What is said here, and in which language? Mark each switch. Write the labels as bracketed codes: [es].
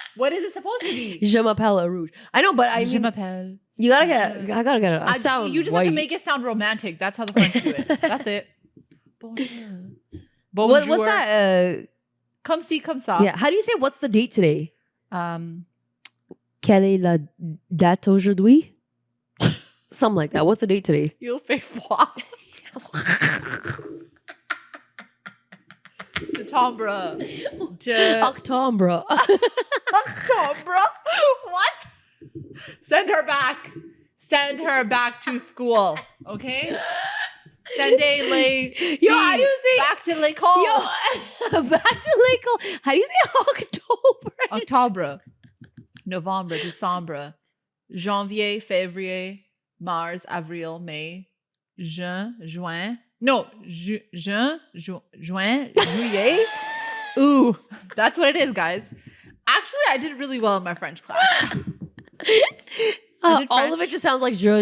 [en] What is it supposed to be? [fr] Je m'appelle Rouge. [en] I know, but I mean, [fr] Je m'appelle. [en] You gotta get, I gotta get a sound. You just have to make it sound romantic. That's how the French do it. That's it. Bonjour. What's that? Come see, come saw. Yeah. How do you say what's the date today? [fr] Quelle est la date aujourd'hui? [en] Something like that. What's the date today? [fr] Il fait froid. [en] September. October. October? What? Send her back. Send her back to school. Okay? Sende les Yo, how do you say back to l'école? Yo, back to l'école. How do you say October? [fr] Octobre, Novembre, Décembre, Janvier, Février, Mars, Avril, May, Juin, Juin. No, Juin, Juillet. [en] Ooh, that's what it is, guys. Actually, I did really well in my French class. All of it just sounds like je.